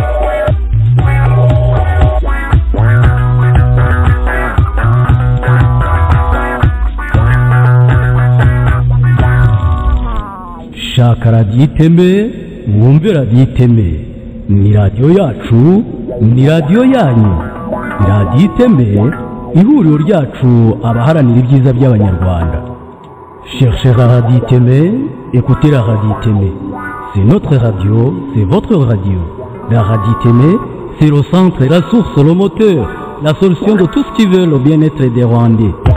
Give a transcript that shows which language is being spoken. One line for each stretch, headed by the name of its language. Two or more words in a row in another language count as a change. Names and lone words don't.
Kinyarwanda: Shaka radiyo iteme, mwumve radiyo iteme. Ni radiyo yacu, ni radiyo yanyu. Radiyo iteme, ihuriro ryacu abaharanira ibyiza by'abanyarwanda.
French: Cherchez la radio Témé, écoutez la radio Témé. C'est notre radio, c'est votre radio. La radio Témé, c'est le centre, la source, le moteur, la solution de tout ce qui veut le bien-être des Rwandais.